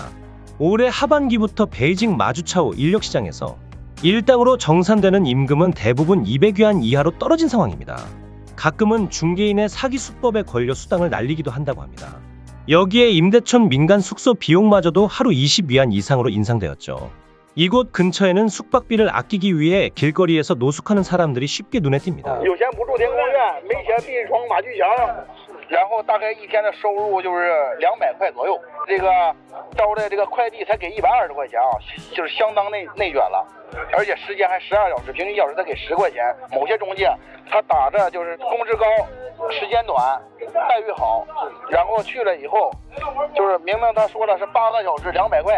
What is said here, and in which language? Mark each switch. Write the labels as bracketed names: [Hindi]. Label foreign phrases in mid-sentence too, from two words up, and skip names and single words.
[Korean] 올해 하반기부터 베이징 마주차오 인력시장에서 일당으로 정산되는 임금은 대부분 200위안 이하로 떨어진 상황입니다. 가끔은 중개인의 사기 수법에 걸려 수당을 날리기도 한다고 합니다. 여기에 임대촌 민간 숙소 비용마저도 하루 20위안 이상으로 인상되었죠. 이곳 근처에는 숙박비를 아끼기 위해 길거리에서 노숙하는 사람들이 쉽게 눈에 띕니다. [Chinese] 有钱不住天宫院，没钱必闯马驹墙。然后大概一天的收入就是200块左右。这个招的这个快递才给120块钱啊，就是相当内卷了。而且时间还12小时，平均1小时才给10块钱。某些中介他打着就是工资高、时间短、待遇好，然后去了以后，就是明明他说的是8个小时200块。